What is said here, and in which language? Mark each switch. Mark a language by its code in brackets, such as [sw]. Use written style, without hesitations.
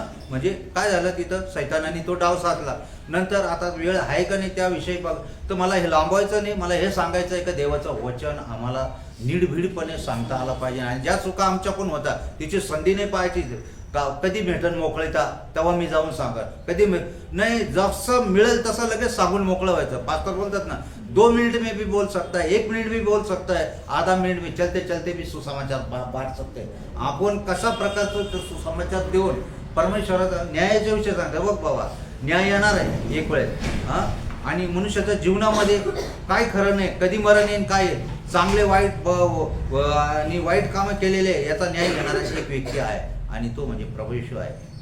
[mr] म्हणजे काय झालं तिथं सैतानाने तो डाव साधला. नंतर आता वेळ आहे का नाही त्याविषयी बघ. तर मला हे लांबवायचं नाही, मला हे सांगायचं आहे का देवाचं वचन आम्हाला नीडभीडपणे सांगता आला पाहिजे. आणि ज्या चुका आमच्याकडून होता तिची संधी नाही पाहायची. कधी भेटन मोकळीता तेव्हा मी जाऊन सांगा, कधी नाही जसं मिळेल तसं लगेच सांगून मोकळं व्हायचं. [hi] पास्टर [mr] बोलतात ना [hi] 2 मिनट में भी बोल सकता है, 1 मिनिट भी बोल सकता है, आधा मिनिट में चलते चलते भी सुसमाचार बांट सकते हैं. [mr] आपण कशा प्रकारचं सुसमाचार देऊन परमेश्वराचा न्यायाच्या विषयी सांगता. बघ बाबा न्याय येणार आहे एक वेळेस. आणि मनुष्याच्या जीवनामध्ये काय खरं नाही, कधी मरण येईन काय चांगले वाईट आणि वाईट कामं केलेले याचा न्याय घेणारा एक व्यक्ती आहे आणि तो म्हणजे प्रभू येशू आहे.